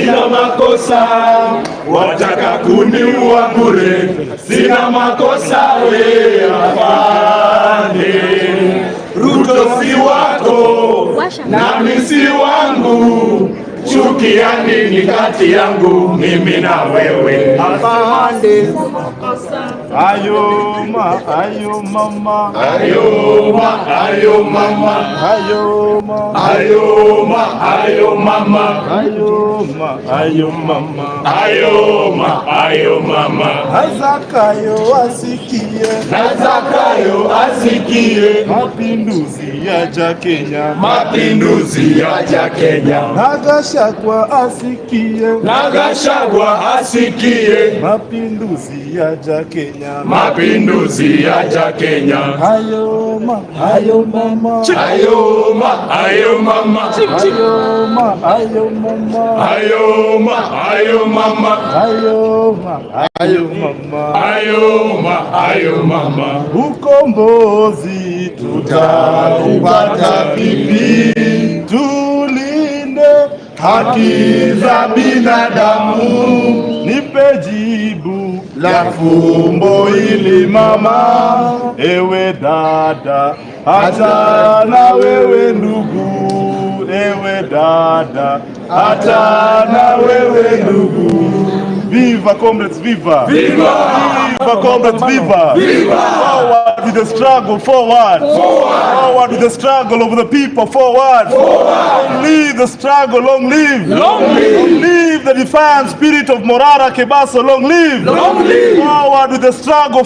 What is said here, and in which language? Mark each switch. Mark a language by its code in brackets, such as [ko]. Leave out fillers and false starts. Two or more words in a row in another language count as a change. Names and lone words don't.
[sw] Sina makosa, wataka kuniua bure. Sina makosa, we afande. nami si wangu. Chukia nini kati yangu mimi na wewe? Asante. Ayo mama, ayo mama, ayo mama, ayo mama, ayo mama, ayo mama, ayo mama, ayo mama. Zakayo asikie, Zakayo asikie, mapinduzi yaja Kenya, mapinduzi yaja Kenya. Gachagua asikie, Gachagua asikie, mapinduzi yaja Kenya, mapinduzi yaja Kenya. Ayo mama, ayo mama, ayo mama, ayo mama, ayo mama, ayo mama, ayo mama, ayo mama, ayo mama, ayo mama, ayo mama, ayo mama. Ukombozi tutaupata vipi? Tulinde haki za binadamu. Nipe jibu la fumbo hili mama, ewe dada, hata na wewe ndugu, ewe dada, hata na wewe ndugu. [en] Viva comrades, viva! Viva! Viva comrades, viva! Viva! Forward with the struggle, forward! Forward! Forward with the struggle of the people, forward! Forward! Long live the struggle, long live! Long live! Long live the defiant spirit of Morara, Kebaso, long live! Long live! Forward with the struggle.